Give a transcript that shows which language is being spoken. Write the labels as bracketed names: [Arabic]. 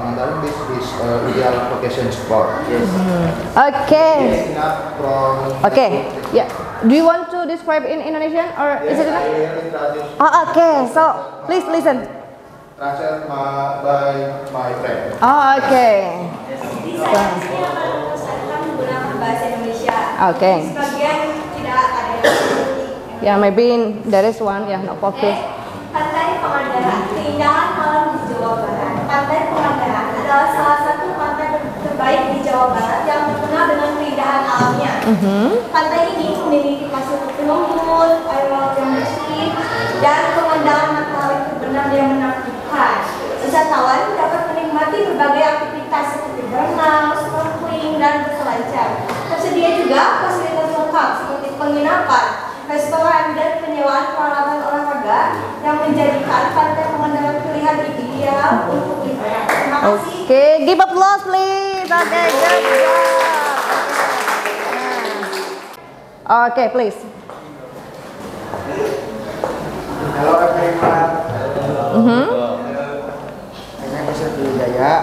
[English] Pangandaran Beach is ideal vacation spot. Okay. Not from Okay, yeah. Do you want to describe in Indonesian or is it enough? Oh, okay. So please listen. Translated by my friend. Oh, okay. [Indonesian] Jadi saya akan menggunakan bahasa Indonesia. [English] Okay. [Indonesian] Sebagian tidak ada yang mengerti. [English] Yeah, maybe there is one. Yeah, no focus. [Indonesian] Pantai Pangandaran, keindahan alam di Jawa Barat. Pantai Pangandaran adalah salah satu pantai terbaik di Jawa Barat yang terkenal dengan keindahan alamnya. Pantai ini memiliki pasir putih lembut, air laut yang bersih, dan pemandangan matahari terbenam yang menakjubkan. Wisatawan dapat menikmati berbagai aktivitas seperti berenang, snorkeling, dan berselancar. Tersedia juga fasilitas lengkap seperti penginapan, restoran, dan penyewaan peralatan olahraga yang menjadikan pantai Pangandaran pilihan ideal untuk liburan. Terima kasih. [English] Okay, give applause please. Okay, good job. Okay, please. Hello everyone. My name is Wijaya.